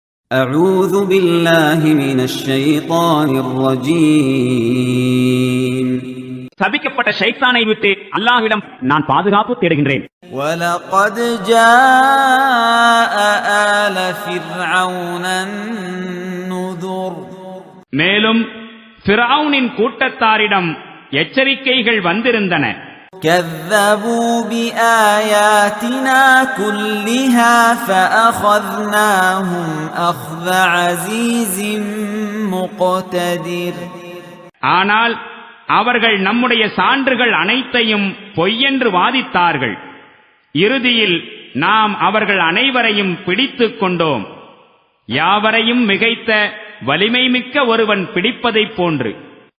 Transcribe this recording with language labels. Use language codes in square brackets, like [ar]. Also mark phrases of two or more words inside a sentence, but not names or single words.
[ar] أعوذ بالله من الشيطان الرجيم [ta] சபிக்கப்பட்ட ஷைத்தானை விட்டு அல்லாஹ்விடம் நான் பாதுகாப்பு தேடுகின்றேன். [ar] وَلَقَدْ جَاءَ آلَ فِرْعَوْنَ النُّذُرُ [ta] மேலும் ஃபிரௌனின் கூட்டத்தாரிடம் எச்சரிக்கைகள் வந்திருந்தன. [ar] كَذَّبُوا بِآيَاتِنَا كُلِّهَا فَأَخَذْنَاهُمْ أَخْذَ عَزِيزٍ مُقْتَدِرٍ [ta] ஆனால் அவர்கள் நம்முடைய சான்றுகள் அனைத்தையும் பொய்யென்று வாதித்தார்கள். இறுதியில் நாம் அவர்கள் அனைவரையும் பிடித்துக் கொண்டோம், யாவரையும் மிகைத்த வலிமைமிக்க ஒருவன் பிடிப்பதைப் போன்று.